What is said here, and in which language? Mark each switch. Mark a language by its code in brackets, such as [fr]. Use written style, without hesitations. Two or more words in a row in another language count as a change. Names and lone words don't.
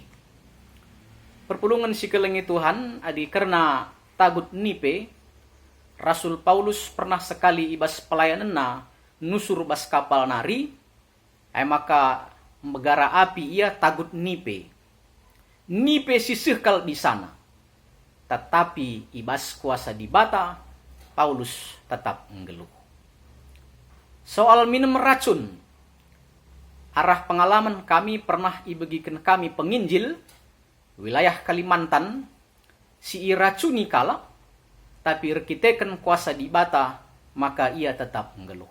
[btx] Perpulungan si kelengi Tuhan, adi karena tagut ni pe, Rasul Paulus pernah sekali ibas pelayanan na, nusur bas kapal nari, maka megara api ia tagut ni pe. Ni pe sisih kal di sana. Tetapi ibas kuasa di bata, Paulus tetap menggeluh. [id] Soal minum racun, [btx] arah pengalaman kami pernah ibagikan kami penginjil, wilayah Kalimantan, si iracuni kala, tapi rekiteken kuasa di bata, maka ia tetap menggeluh.